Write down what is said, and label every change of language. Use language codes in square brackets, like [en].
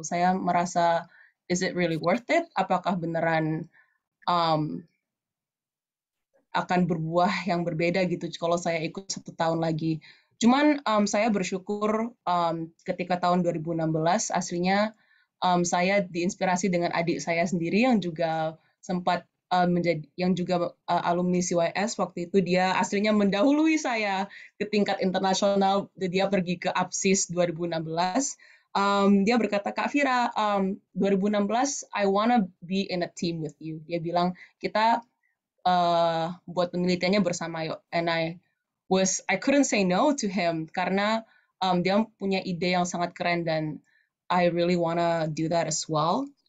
[id] Saya merasa, [en] is it really worth it? [id] Apakah beneran akan berbuah yang berbeda gitu kalau saya ikut 1 tahun lagi. Cuman saya bersyukur ketika tahun 2016 aslinya saya diinspirasi dengan adik saya sendiri yang juga sempat yang juga alumni CYS. Waktu itu dia aslinya mendahului saya ke tingkat internasional. Dia pergi ke APSIS 2016. Dia berkata, [en] Kak Fira, 2016 I wanna be in a team with you. [id] Dia bilang kita buat penelitiannya bersama yuk. [en] And I couldn't say no to him [id] karena dia punya ide yang sangat keren dan [en] I really wanna do that as well.